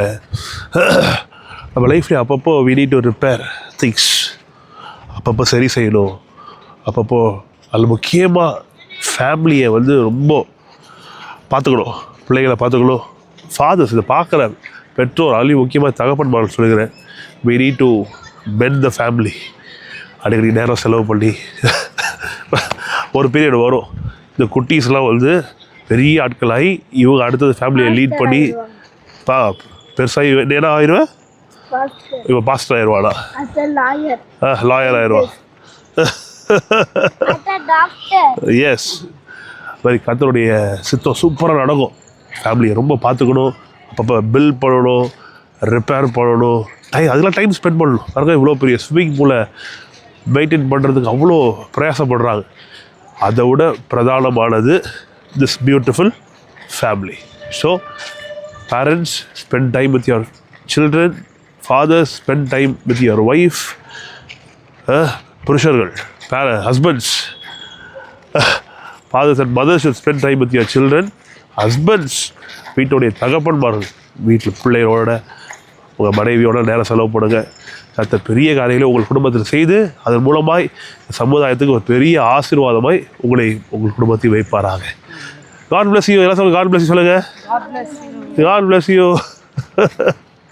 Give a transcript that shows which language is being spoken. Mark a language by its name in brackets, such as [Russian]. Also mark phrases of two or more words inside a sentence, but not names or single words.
[Tamil] நம்ம லைஃப்லேயும் அப்பப்போ [English] we need to repair things. [Tamil] அப்பப்போ சரி செய்யணும். அப்பப்போ அதில் முக்கியமாக ஃபேமிலியை வந்து ரொம்ப பார்த்துக்கணும், பிள்ளைகளை பார்த்துக்கணும். ஃபாதர்ஸ் இதை பார்க்குற பெற்றோர் அதுலேயும் முக்கியமாக தகப்பன்மார்கள் சொல்லுகிறேன், [English] we need to mend the family. [Tamil] அடிக்கடி நேரம் செலவு பண்ணி ஒரு பீரியட் வரும், இந்த குட்டீஸ்லாம் வந்து பெரிய ஆட்களாகி இவங்க அடுத்தது ஃபேமிலியை லீட் பண்ணி பெருசாகி என்ன ஆயிடுவேன், இவன் பாஸ்டர் ஆயிடுவானா, லாயர் ஆயிடுவான். எஸ், மாதிரி கர்த்தருடைய சித்தம் சூப்பராக நடக்கும். ஃபேமிலியை ரொம்ப பார்த்துக்கணும், அப்பப்போ பில் பண்ணணும், ரிப்பேர் பண்ணணும், அதெல்லாம் [English] time spend [Tamil] பண்ணணும். பாருங்க இவ்வளோ பெரிய [English] swimming pool maintain [Tamil] பண்ணுறதுக்கு அவ்வளோ பிரயாசப்படுறாங்க. அதை விட பிரதானமானது [English] this beautiful family. so parents spend time with your children, fathers spend time with your wife, புருஷர்கள் ஹஸ்பண்ட்ஸ், fathers and mothers should spend time with your children. [Tamil] Husbands வீட்டுடைய தகப்பன்மார்கள் வீட்டில் பிள்ளைகளோட உங்கள் மனைவியோட நேரம் செலவு பண்ணுங்க. அடுத்த பெரிய காரியங்களை உங்கள் குடும்பத்தில் செய்து அதன் மூலமாய் சமுதாயத்துக்கு ஒரு பெரிய ஆசீர்வாதமாய் உங்கள் குடும்பத்தை வைப்பாராக. [English] God bless you. [Tamil] எல்லாம் சொல்லுங்க, [English] God bless you சொல்லுங்க. God bless you.